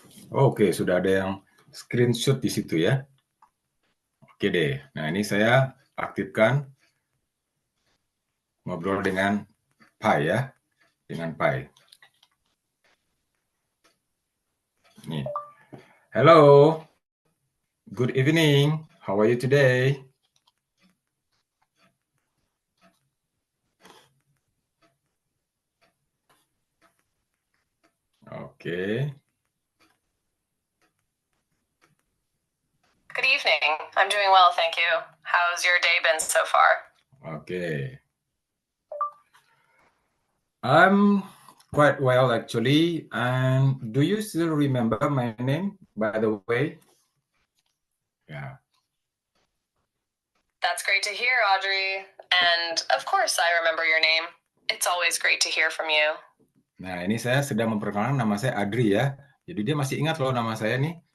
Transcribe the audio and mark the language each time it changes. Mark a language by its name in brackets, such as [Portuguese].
[Indonesian] Oke, sudah ada yang screenshot di situ ya. Oke deh, nah ini saya aktifkan ngobrol dengan Pi ya, dengan Pi. [English] Nih, hello, good evening, how are you today? [Indonesian] Oke. [English] Good evening. I'm doing well, thank you. How's your day been so far? Okay. I'm quite well, actually. And do you still remember my name, by the way? Yeah. That's great to hear, Audrey. And of course, I remember your name. It's always great to hear from you. [Indonesian] Nah, ini saya sedang memperkenalkan nama saya Adri ya. Jadi dia masih ingat loh nama saya nih.